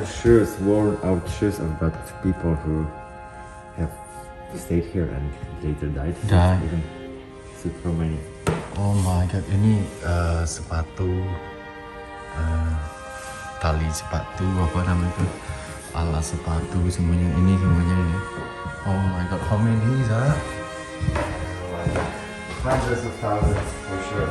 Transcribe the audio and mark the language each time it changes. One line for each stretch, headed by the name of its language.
English: are shoes, worn out shoes of that people who have stayed here and later died. Died. Even so many. Oh my god,
Indonesian: ini sepatu, tali sepatu, apa namanya itu, alas sepatu semuanya ini ini.
English: Oh my god, how many is that? Hundreds of thousands for sure.